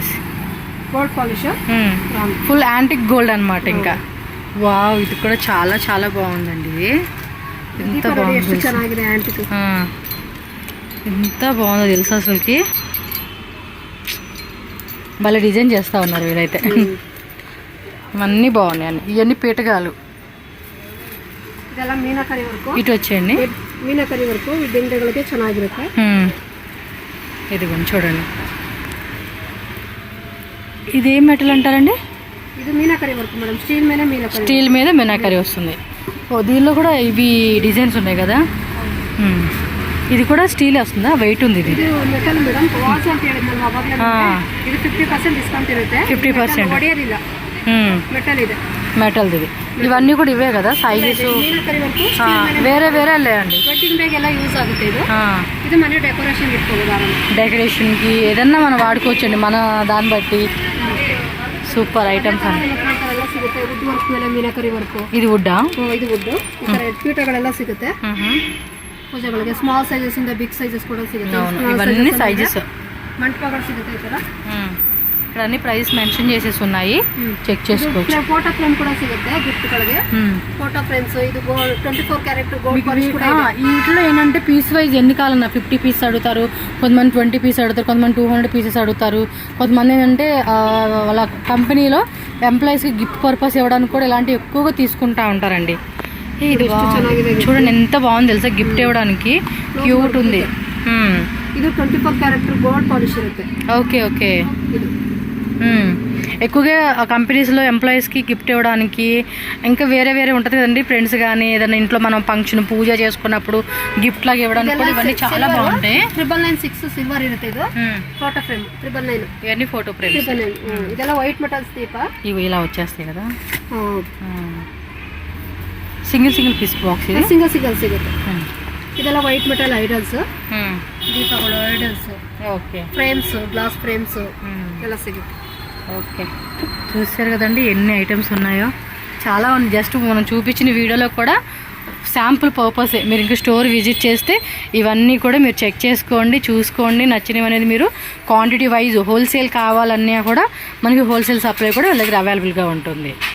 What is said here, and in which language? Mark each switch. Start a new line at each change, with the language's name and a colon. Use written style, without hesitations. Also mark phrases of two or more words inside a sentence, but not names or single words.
English: gold polish full antique gold
Telugu: అనమాట ఇంకా వావ్ ఇది కూడా చాలా చాలా బాగుందండి ఎంత బాగుంది
Kannada: ಚೆನ್ನಾಗಿದೆ ಯಾಂಟಿಕ್
Telugu: ఎంత బాగుందో తెలుసు అసలుకి భలే డిజైన్ చేస్తూ ఉన్నారు వీళ్ళైతే ఇవన్నీ బాగున్నాయి అన్ని ఇవన్నీ పీటగాలు
Kannada: ಇದೆಲ್ಲ ಮೀನಾಕರಿ ವರ್ಕು
Telugu: ఇటు వచ్చేయండి
Kannada: ಮೀನಾಕರಿ ವರ್ಕು ಈ ದಿಂಡೆಗಳಿಗೆ ಚೆನ್ನಾಗಿರುತ್ತೆ
Telugu: ఇదిగోండి చూడండి ఇది ఏం మెటల్ అంటారండి ఇది మీనాకరి
English: work madam steel
Telugu: మీద మీనాకరి స్టీల్ మీద మీనాకరి వస్తుంది ఓ దీనిలో కూడా ఇవి డిజైన్స్ ఉన్నాయి కదా ఇది కూడా స్టీల్ వస్తుందా వెయిట్ ఉంది ఇది
English: metal madam watch
Kannada: ಅಂತ ಹೇಳಿದ್ನಲ್ಲ ಅವಾಗಲೇ ಇದು 50% ಡಿಸ್ಕೌಂಟ್ ಇರುತ್ತೆ 50% ಹೊಡೆಯೋದಿಲ್ಲ ಮೆಟಲ್ ಇದೆ
Telugu: మెటల్ ఇది ఇవన్నీ కూడా ఇవే కదా సైజెస్
Kannada: ಮೀನಾಕರಿ ವರ್ಕು
Telugu: వేరే వేరే లేదండి
English: wedding bag
Kannada: ಎಲ್ಲ ಯೂಸ್ ಆಗುತ್ತೆ ಇದು ಇದು ಮನೆ ಡೆಕೋರೇಷನ್ ಇಟ್ಕೋಬಹುದು ಆರಾಮ
Telugu: డెకరేషన్కి ఏదన్నా మనం వాడుకోవచ్చండి మన దాన్ని బట్టి
English: super items
Telugu: అండి
Kannada: ಎಲ್ಲ ಸಿಗುತ್ತೆ
English: wood work
Kannada: ಮೇಲೆ ಮೀನಾಕರಿ ವರ್ಕು
Telugu: ఇది వుడ్డా
Kannada: ಇದು ವುಡ್ ಈ ಥರ ಪೀಠಗಳೆಲ್ಲ ಸಿಗುತ್ತೆ ಪೂಜೆಗಳಿಗೆ
English: small sizes
Kannada: ಇಂದ
English: big sizes
Kannada: ಕೂಡ ಸಿಗುತ್ತೆ
Telugu: ఇవన్నీ సైజెస్
Kannada: ಮಂಟಪಗಳು ಸಿಗುತ್ತೆ ಈ ಥರ
Telugu: ఇక్కడ అన్ని
English: price mention
Telugu: చేసేసి ఉన్నాయి చెక్ చేసుకోవచ్చు
Kannada: ಫೋಟೋ ಫ್ರೇಮ್ ಕೂಡ ಸಿಗುತ್ತೆ ಗಿಫ್ಟ್ಗಳಿಗೆ
English: photo frames
Kannada: ఇది
English: 24 carat gold polish
Kannada: కూడా
Telugu: ఇంట్లో ఏంటంటే
English: piece wise
Telugu: ఎన్ని కావాలన్నా 50 పీస్ అడుగుతారు కొంతమంది 20 పీస్ అడుగుతారు కొంతమంది 200 పీసెస్ అడుగుతారు కొంతమంది ఏంటంటే వాళ్ళ కంపెనీలో ఎంప్లాయీస్కి
English: gift purpose
Telugu: ఇవ్వడానికి కూడా ఇలాంటివి ఎక్కువగా తీసుకుంటా ఉంటారండి ఇది చూడండి ఎంత బాగుంది తెలుసా గిఫ్ట్ ఇవ్వడానికి క్యూట్ ఉంది ఇది
English: 24 carat gold polish
Telugu: ఇರುತ್ತೆ
English: okay okay
Telugu: ఎక్కువగా కంపెనీస్లో ఎంప్లాయీస్కి గిఫ్ట్ ఇవ్వడానికి ఇంకా వేరే వేరే ఉంటుంది కదండి ఫ్రెండ్స్ కానీ ఏదైనా ఇంట్లో మనం ఫంక్షన్ పూజ చేసుకున్నప్పుడు గిఫ్ట్ లాగా ఇవ్వడానికి కూడా ఇవన్నీ చాలా బాగుంటాయి
Kannada: 996 ಸಿಲ್ವರ್ ಇರುತ್ತೆ ಇದು
English: photo frame
Kannada: 999
Telugu: ఇవన్నీ
English: photo frames
Kannada: ಇದೆಲ್ಲ
English: white metals
Kannada: ದೀಪ
Telugu: ఇవి ఇలా వచ్చేస్తాయి కదా
English: single piece box
Telugu: ఇది
Kannada: సింగిల్ ಸಿಗುತ್ತೆ ಇದೆಲ್ಲ
English: white metal idols
Kannada: ದೀಪಗಳು ಐಡಲ್ಸ್
Telugu: ఓకే
English: frames glass frames
Kannada: ಎಲ್ಲ ಸಿಗುತ್ತೆ
Telugu: ఓకే చూసారు కదండి ఎన్ని ఐటమ్స్ ఉన్నాయో చాలా ఉంది జస్ట్ మనం చూపించిన వీడియోలో కూడా
English: sample purpose
Telugu: మీరు ఇంకా
English: store visit
Telugu: చేస్తే ఇవన్నీ కూడా మీరు చెక్ చేసుకోండి చూసుకోండి నచ్చినవి అనేది మీరు
English: quantity wise wholesale
Telugu: కావాలన్నా కూడా మనకి
English: wholesale supply
Telugu: కూడా వాళ్ళ దగ్గర అవైలబుల్గా ఉంటుంది